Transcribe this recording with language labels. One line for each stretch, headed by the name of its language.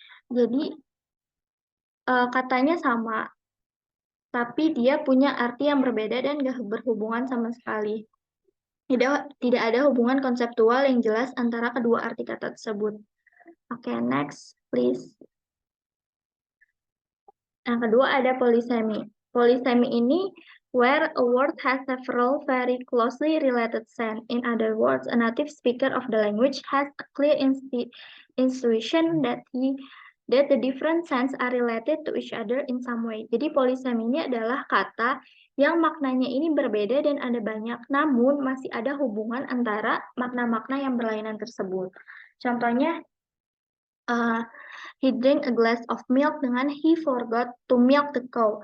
Indonesian: Jadi katanya sama, tapi dia punya arti yang berbeda dan nggak berhubungan sama sekali. Tidak ada hubungan konseptual yang jelas antara kedua arti kata tersebut.
English: Oke, next, please.
Indonesian: Yang kedua ada polysemy.
English: Polysemy
Indonesian: ini
English: where a word has several very closely related sense. In other words, a native speaker of the language has a clear intuition that the different sense are related to each other in some way.
Indonesian: Jadi polysemy ini adalah kata yang maknanya ini berbeda dan ada banyak, namun masih ada hubungan antara makna-makna yang berlainan tersebut. Contohnya,
English: he drank a glass of milk
Indonesian: dengan
English: he forgot to milk the cow.